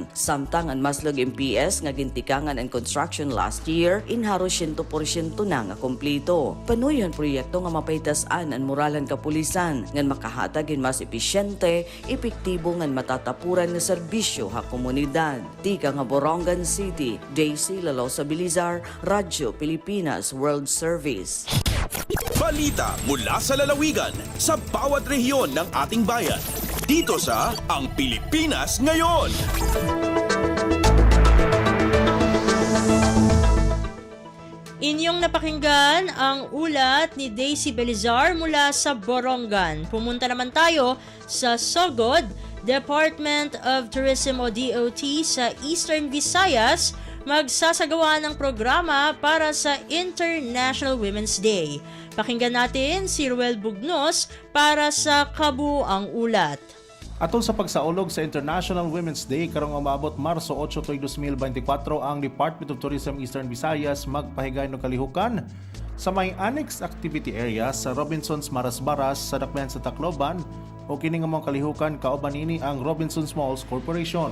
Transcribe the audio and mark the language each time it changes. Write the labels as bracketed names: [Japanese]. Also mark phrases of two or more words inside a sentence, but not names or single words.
[Waray] Samtang ang Maslog MPS nga gintikangan ang construction [English] last year, [Waray] inharo 100% na nga kompleto. Panuyon proyekto nga mapaytasan ang moralan kapulisan nga makahatag in mas episyente, epektibo nga matatapuran nga serbisyo ha komunidad. Tika nga Borongan City, Daisy Lalosa Belizar, Radyo Pilipinas World Service. [Filipino] Balita mula sa lalawigan sa bawat rehiyon ng ating bayan. Dito sa Ang Pilipinas Ngayon. Inyong napakinggan ang ulat ni Daisy Belizar mula sa Borongan. Pumunta naman tayo sa Sogod, Department of Tourism o DOT sa Eastern Visayas magsasagawa ng programa para sa International Women's Day. Pakinggan natin si Ruel Bugnos para sa kabuang ulat. [Cebuano] Atol sa pagsaulog sa International Women's Day karong umabot Marso 8, 2024, ang Department of Tourism Eastern Visayas magpahigay ng kalihukan sa may annex activity area sa Robinsons Marasbaras sa Dakbayan sa Tacloban o kini nga mga kalihukan kauban ini ang Robinsons Malls Corporation.